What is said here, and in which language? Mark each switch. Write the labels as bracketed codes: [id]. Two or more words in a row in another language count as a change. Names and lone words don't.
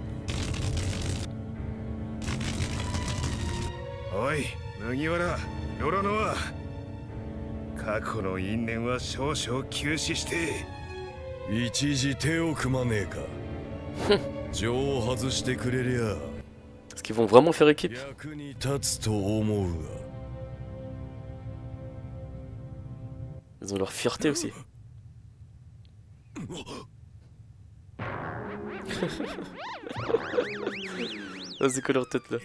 [ja] おい麦わらロロノア、過去の因縁は少々休止して一時手を組まねえか。情を外してくれりゃ [fr] Est-ce qu'ils vont vraiment faire équipe? [ja] 役に立つと思うが。 [fr] Ils ont leur fierté aussi. Ah, c'est quoi leur tête là?